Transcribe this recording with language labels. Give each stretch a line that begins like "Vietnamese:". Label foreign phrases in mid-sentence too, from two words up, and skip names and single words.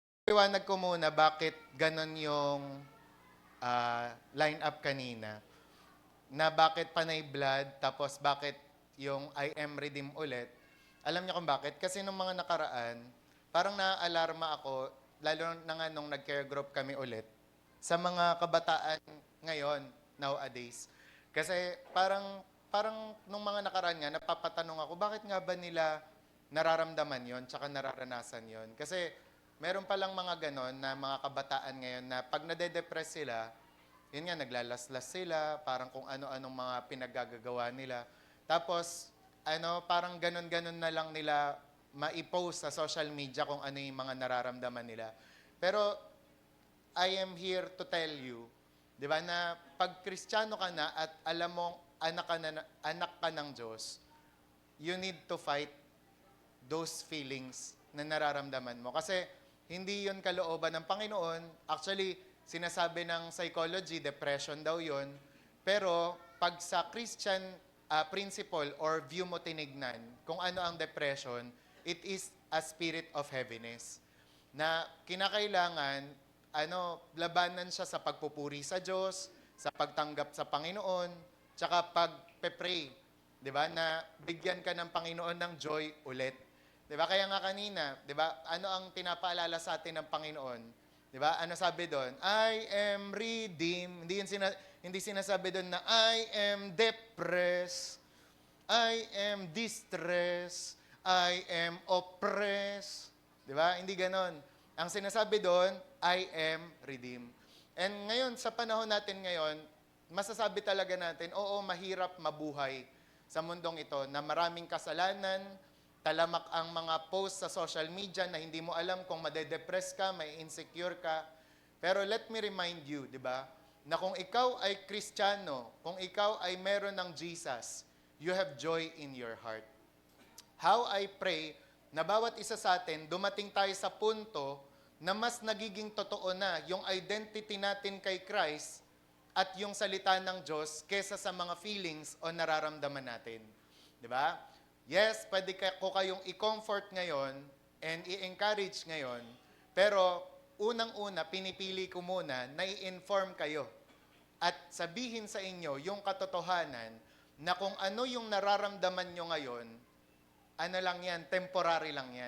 Filipino: Liwanag ko muna bakit ganon yung
English: line up
Filipino: kanina. Na bakit panay blood, tapos bakit yung
English: I am redeemed
Filipino: ulit. Alam niyo kung bakit? Kasi nung mga nakaraan, parang naaalarma ako, lalo na nga nung nag-care group kami ulit, sa mga kabataan ngayon, nowadays. Kasi parang nung mga nakaraan nga, napapatanong ako, bakit nga ba nila nararamdaman yon tsaka nararanasan yon? Kasi meron palang mga ganon na mga kabataan ngayon na pag nade-depress sila, yun nga, naglalaslas sila, parang kung ano-anong mga pinaggagawa nila. Tapos, parang ganon-ganon na lang nila ma-post sa
English: social media
Filipino: kung ano yung mga nararamdaman nila. Pero,
English: I am here to tell you,
Filipino: di ba, na pag Kristiyano ka na at alam mong anak ka ng Diyos,
English: you need to fight those feelings
Filipino: na nararamdaman mo. Kasi, hindi yun kalooban ng Panginoon. Actually, sinasabi ng psychology, depression daw yun. Pero, pag sa
English: Christian principle or view
Filipino: mo tinignan, kung ano ang depression,
English: it is a spirit of heaviness.
Filipino: Na kinakailangan, labanan siya sa pagpupuri sa Diyos, sa pagtanggap sa Panginoon, tsaka pag-pray. Di ba? Na bigyan ka ng Panginoon ng joy ulit. Di ba? Kaya nga kanina, di ba? Ano ang pinapaalala sa atin ng Panginoon? Di ba? Ano sabi doon?
English: I am redeemed.
Filipino: Hindi sinasabi doon na
English: I am depressed, I am distressed, I am oppressed.
Filipino: Di ba? Hindi ganon. Ang sinasabi doon,
English: I am redeemed.
Filipino: And ngayon, sa panahon natin ngayon, masasabi talaga natin, oo, mahirap mabuhay sa mundong ito na maraming kasalanan, talamak ang mga post sa
English: social media
Filipino: na hindi mo alam kung madedepress ka, may insecure ka.
English: Pero let me remind you,
Filipino: di ba, na kung ikaw ay Kristiyano, kung ikaw ay meron ng Jesus,
English: you have joy in your heart. How I pray
Filipino: na bawat isa sa atin, dumating tayo sa punto na mas nagiging totoo na yung identity natin kay Christ at yung salita ng Diyos kesa sa mga feelings o nararamdaman natin. Di ba? Yes, pwede ko kayong i-comfort ngayon and i-encourage ngayon, pero unang-una, pinipili ko muna na i-inform kayo at sabihin sa inyo yung katotohanan na kung ano yung nararamdaman nyo ngayon, ano lang yan, temporary lang yan.